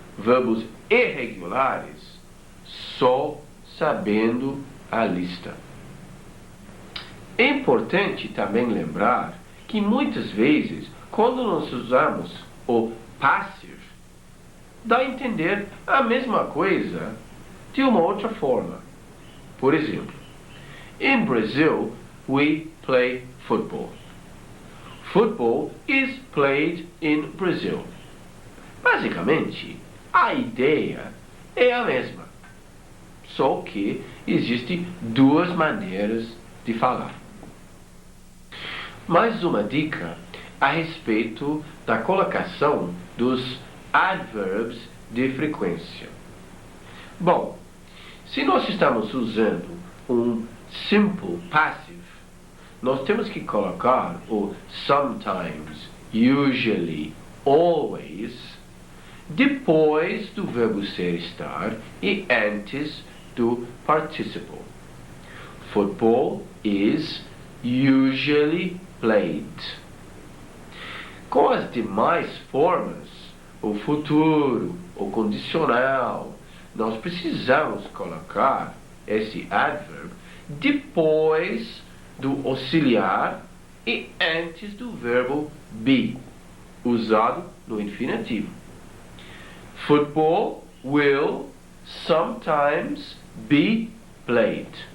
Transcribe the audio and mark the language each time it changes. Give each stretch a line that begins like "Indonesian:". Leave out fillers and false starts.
Portuguese: Verbos irregulares só sabendo a lista. É importante também lembrar que muitas vezes, quando nós usamos o passive, dá a entender a mesma coisa de uma outra forma. Por exemplo,
English: in Brazil, we play football. Football is played in Brazil.
Portuguese: Basicamente, a ideia é a mesma, só que existem 2 maneiras de falar. Mais uma dica a respeito da colocação dos adverbs de frequência. Bom, se nós estamos usando um simple passive, nós temos que colocar o sometimes, usually, always, depois do verbo ser estar e antes do participle.
English: Football is usually played.
Portuguese: Com as demais formas, o futuro, o condicional, nós precisamos colocar esse adverb depois do auxiliar e antes do verbo be, usado no infinitivo.
English: Football will sometimes be played.